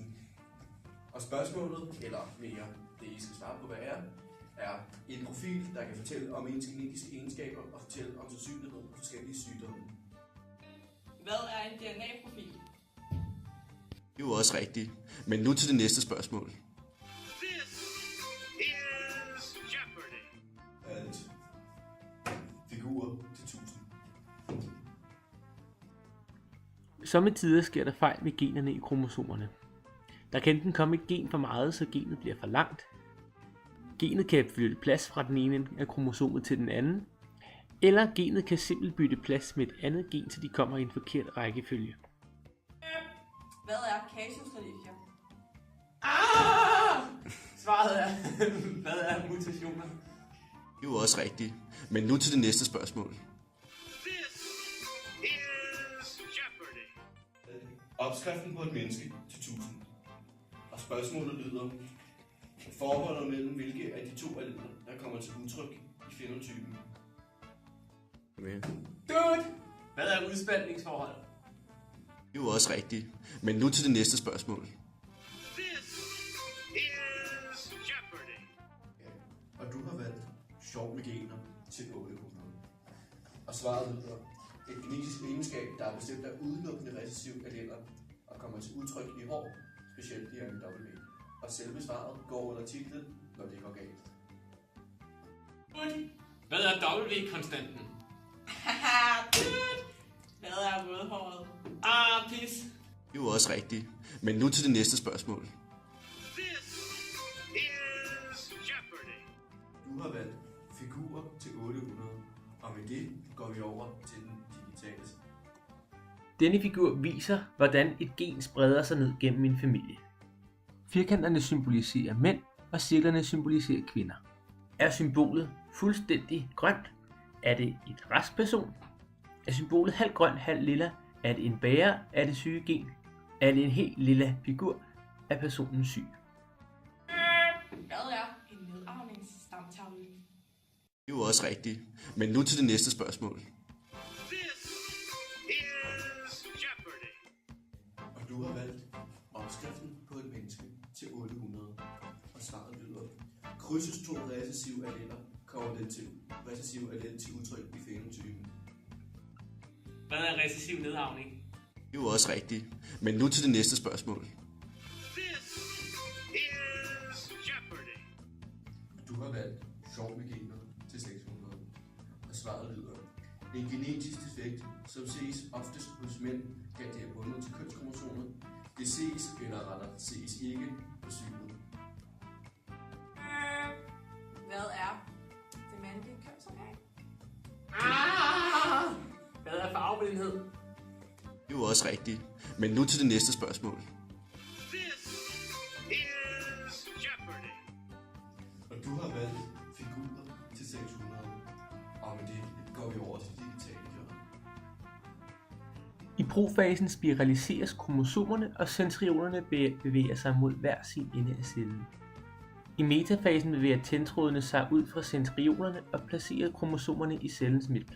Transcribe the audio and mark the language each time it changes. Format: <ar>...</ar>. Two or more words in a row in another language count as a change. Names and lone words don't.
<da>Og spørgsmålet, eller mere det I skal svare på, hvad er en profil, der kan fortælle om ens genetiske egenskaber og fortælle om sandsynlighed for forskellige sygdomme. Hvad er en DNA-profil? Det er jo også rigtigt. Men nu til det næste spørgsmål.</da> <en>This is Jeopardy!</en> <da>Alt. Figurer til 1000. Sommetider sker der fejl med generne i kromosomerne. Der kan enten komme et gen for meget, så genet bliver for langt. Genet kan flytte plads fra den ene ende af kromosomet til den anden. Eller genet kan simpelthen bytte plads med et andet gen, så de kommer i en forkert rækkefølge. Hvad er casus relictia? Svaret er, hvad er mutationer? Det er jo også rigtigt. Men nu til det næste spørgsmål.</da> <en>This is Jeopardy!</en> <da>Opskriften på et menneske til 1000. Og spørgsmålet lyder: forholdet mellem hvilke af de to alleler, der kommer til udtryk i fænotypen? Dude! Hvad er udspaltningsforhold? Det er jo også rigtigt. Men nu til det næste spørgsmål.</da> <en>This is Jeopardy!</en> <da>Ja. Og du har valgt sjov med gener til 800. Og svaret lyder: et genetisk egenskab, der er bestemt af udelukkende recessive alleler og kommer til udtryk i hår, specielt i W. Og selve svaret går under titlen, når det går galt. Hvad er W-konstanten? Hvad er rødhåret? Pis! Det er jo også rigtigt. Men nu til det næste spørgsmål.</da> <en>This is Jeopardy!</en> <da>Du har valgt figurer til 800, og med det går vi over til den digitale. Denne figur viser, hvordan et gen spreder sig ned gennem en familie. Firkanterne symboliserer mænd, og cirklerne symboliserer kvinder. Er symbolet fuldstændig grønt? Er det et rask person? Er symbolet halv grøn, halv lilla? Er det en bærer? Er det syge gen? Er det en helt lilla figur? Er personen syg? Hvad er en nedarvningsstamtavle? Det er jo også rigtigt. Men nu til det næste spørgsmål.</da> <en>This is Jeopardy!</en> <da>Og du har valgt opskriften på et menneske til 800. Og svaret lyder: krydses to recessive alleler, kommer den til recessive allel til udtryk i fænotypen. Hvad er recessiv nedarvning? Det er jo også rigtigt. Men nu til det næste spørgsmål.</da> <en>This is Jeopardy!</en> <da>Du har valgt sjov med gener til 600. Og svaret lyder: en genetisk defekt, som ses oftest hos mænd, da det er bundet til kønskromosomet. Det ses, eller rettere ses ikke, på synet. Hvad er det mandlige kønsorgan? Hvad er farveblindhed? Det er jo også rigtigt. Men nu til det næste spørgsmål.</da> <en>This is Jeopardy!</en> <da>Og du har valgt figurer til 600. Og med det går vi over til digitale hjørne. I profasen spiraliseres kromosomerne, og centrionerne bevæger sig mod hver sin ende af cellen. I metafasen bevæger tændtrådene sig ud fra centrionerne og placerer kromosomerne i cellens midtplan.</da>